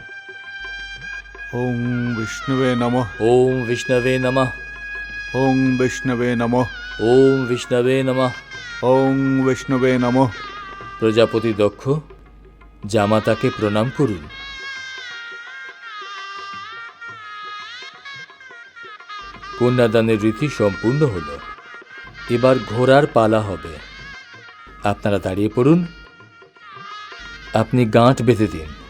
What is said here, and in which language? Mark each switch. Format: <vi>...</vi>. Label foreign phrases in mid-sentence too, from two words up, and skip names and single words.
<sa>ওং বিষ্ণুবে নমঃ। ओम विष्णवे नमः। ওং বিষ্ণুবে নমঃ। ओम विष्णवे नमः। ওং বিষ্ণুবে নমঃ।</sa> <bn>প্রজাপতি দক্ষ, জামাতাকে প্রণাম করুন। কন্যাদানের রীতি সম্পূর্ণ হলো, এবার ঘোড়ার পালা হবে। আপনারা দাঁড়িয়ে পড়ুন, আপনি গাঁট বেঁধে দিন।</bn>